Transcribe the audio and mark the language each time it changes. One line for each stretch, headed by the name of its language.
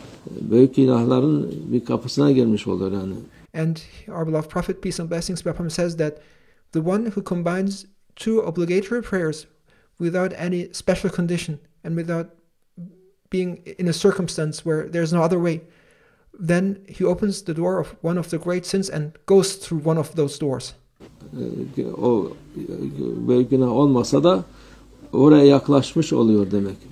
Turkish: Büyük günahların bir kapısına girmiş olur yani.
English: And our beloved Prophet, peace and blessings be upon him, says that the one who combines 2 obligatory prayers without any special condition and without being in a circumstance where there's no other way, then he opens the door of one of the great sins and goes through one of those doors.
Turkish: O büyük günah olmasa da oraya yaklaşmış oluyor demek.